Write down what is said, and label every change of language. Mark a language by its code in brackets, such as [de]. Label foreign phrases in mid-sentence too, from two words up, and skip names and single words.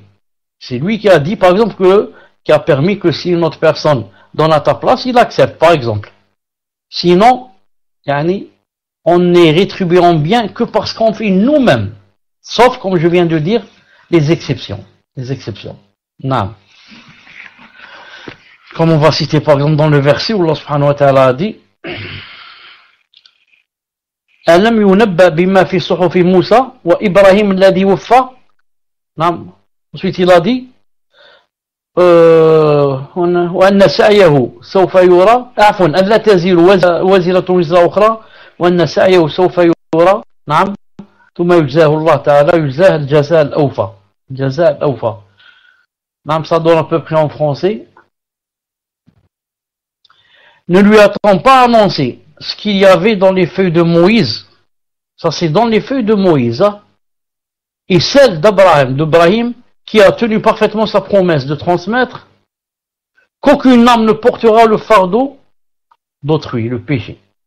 [fr] C'est lui qui a dit, par exemple, qui a permis que si une autre personne donne à ta place, il accepte, par exemple. Sinon, on n'est rétribué en bien que parce qu'on fait nous-mêmes. Sauf, comme je viens de dire, les exceptions. Les exceptions. Non. Comme on va citer par exemple dans le verset où Allah [ar] سبحانه وتعالى [fr] a dit [ar] ألم ينبأ بما في صحف موسى وإبراهيم الذي وفى. [fr] Non. Ensuite il a dit [ar] وأن سعيه سوف يرى عفوا ألا تزر وزرة وزر أخرى وأن سعيه سوف يرى نعم ثم يجزاه الله تعالى يجزاه الجزاء الأوفى الجزاء الأوفى نعم [fr] ça donne à peu près en français. Ne lui a-t-on pas annoncé ce qu'il y avait dans les feuilles de Moïse? Ça c'est dans les feuilles de Moïse, hein? Et celle d'Abraham qui a tenu parfaitement sa promesse de transmettre qu'aucune âme ne portera le fardeau d'autrui, le péché.